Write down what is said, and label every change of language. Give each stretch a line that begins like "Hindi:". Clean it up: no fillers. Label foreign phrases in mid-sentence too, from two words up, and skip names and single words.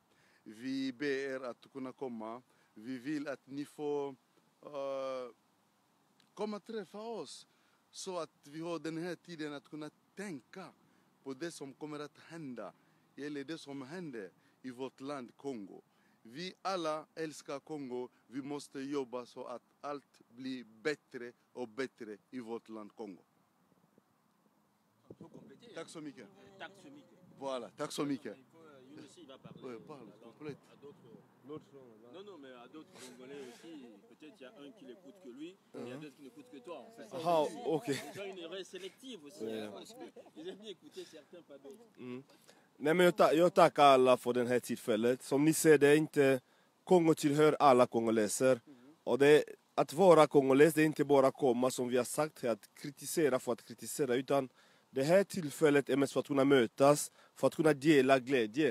Swedish: Vi ber er att kunna komma. Vi vill att ni får komma träffa oss så att vi har den här tiden att kunna tänka på det som kommer att hända eller det som händer i vårt land Kongo. Vi alla älskar Kongo. Vi måste jobba så att allt blir bättre och bättre i vårt land Kongo. Tack så mycket. Tack så mycket. Voilà, tack så mycket.
French: Younessi va parler. Ouais, parle, complète. Non, non, mais à d'autres Congolais aussi, peut-être il y a un qui n'écoute que lui, et il y a d'autres qui n'écoutent que toi. En fait. Ah, ok. Ils ont une oreille sélective aussi, hein, parce qu'ils aiment bien écouter certains, pas d'autres.
Swedish: Nej, men jag tackar alla för det här tillfället. Som ni ser, det är inte Kongo tillhör alla kongoleser. Och det, att vara kongoles, det är inte bara komma som vi har sagt här, att kritisera för att kritisera, utan det här tillfället är mest för att kunna mötas, för att kunna dela glädje.